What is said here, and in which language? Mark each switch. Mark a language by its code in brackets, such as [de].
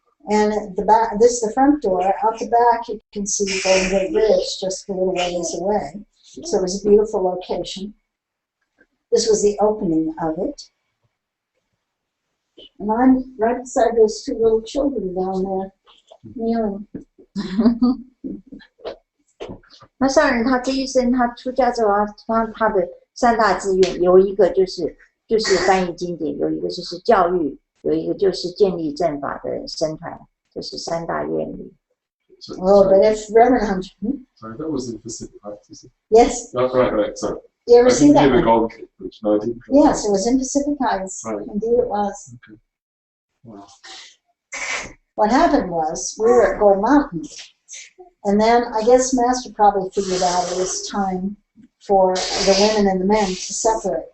[en] And at the back, this is the front door. Out the back, you can see Golden Gate Bridge just a little ways away. So it was a beautiful location. This was the opening of it. And I'm right beside those two little children down there, kneeling. [zh] 那上人他这一生，他出家之后，他的3大志愿，有一个就是翻译经典，有一个就是教育。有一个就是建立正法的僧团，这是3大愿力。 [en] Oh, but if Reverend Hunter. Sorry, that was in Pacific Heights, is it? Yes. Oh, right, sorry. You ever see that? The Golden Gate Bridge. No, I didn't. Yes, it was in Pacific Heights. Right. Indeed it was. Okay. Wow. What happened was, we were at Gold Mountain, and then I guess Master probably figured out it was time for the women and the men to separate.